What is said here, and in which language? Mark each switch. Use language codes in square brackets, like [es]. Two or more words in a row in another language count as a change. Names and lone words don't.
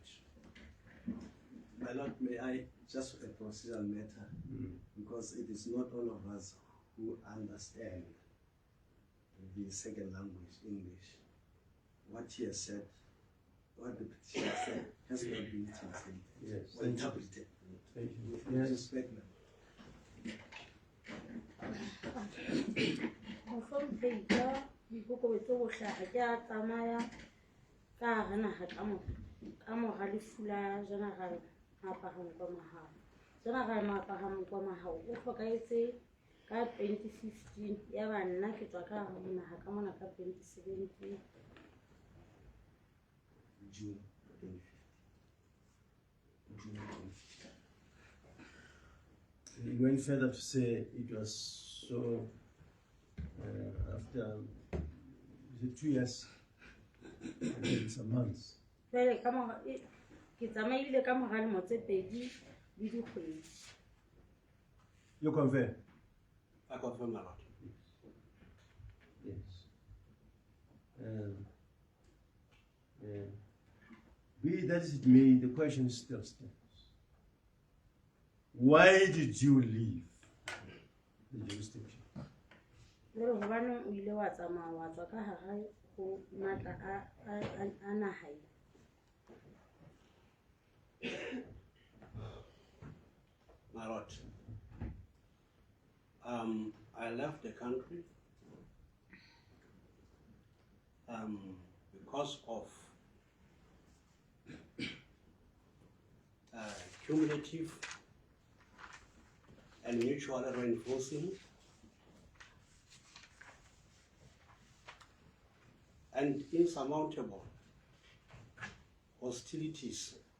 [en] My lord, may I just a procedural matter, because it is not all of us who understand the second language, English. What he has said, what the petitioner said, has not been translated Yes. or interpreted. Thank you. Yes. Yes. [st] Mohlomphei ka boikokobetso bo hlaha ke a tsamaya ka hara naha ka mora lefu la General Moahloli Molefi Makara. O hlokahetse ka 2015 ya ba nna ke tswa ka hara naha ka mona ka 2017. [en] June 2015. June 2015. He went further to say it was so after 2 years and some months. [st] Jwale ka mora ke tsamaile ka mora lemo tse 2 le dikgwedi. [en] You confirm? I confirm, my lord. Yes. Be that as it may, the question still stands. Why did you leave the jurisdiction? [st] Jwale hobaneng o ile wa tsamaya wa tswa ka hara ho matla a naha e? [en] My lord, I left the country because of cumulative and mutual reinforcing and insurmountable hostilities.